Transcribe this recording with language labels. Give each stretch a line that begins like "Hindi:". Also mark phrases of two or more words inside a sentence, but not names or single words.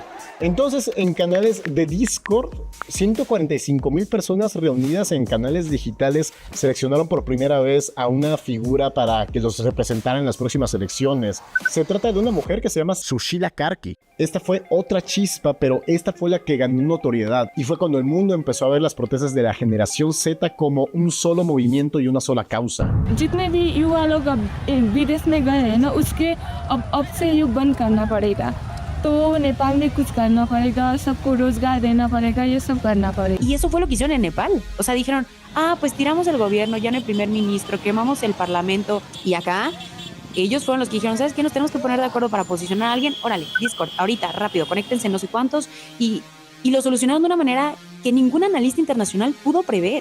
Spanish: Entonces, en canales de Discord, 145,000 personas reunidas en canales digitales seleccionaron por primera vez a una figura para que los representara en las próximas elecciones. Se trata de una mujer que se llama Sushila Karki. Esta fue otra chispa, pero esta fue la que ganó notoriedad, y fue cuando el mundo empezó a ver las protestas de la generación Z como un solo movimiento y una sola causa.
Hindi: जितने भी युवा लोग अब विदेश में गए हैं ना, उसके अब से ये बंद करना पड़ेगा. तो नेपाल में कुछ करना पड़ेगा, सबको रोजगार देना पड़ेगा, ये सब करना पड़ेगा.
Spanish: Y eso fue lo que hicieron en Nepal. O sea, dijeron, pues tiramos el gobierno, ya no hay primer ministro, quemamos el parlamento. Y acá, ellos fueron los que dijeron, ¿sabes qué? Nos tenemos que poner de acuerdo para posicionar a alguien. Órale, Discord, ahorita, rápido, conéctense no sé cuántos. Y lo solucionaron de una manera que ningún analista internacional pudo prever.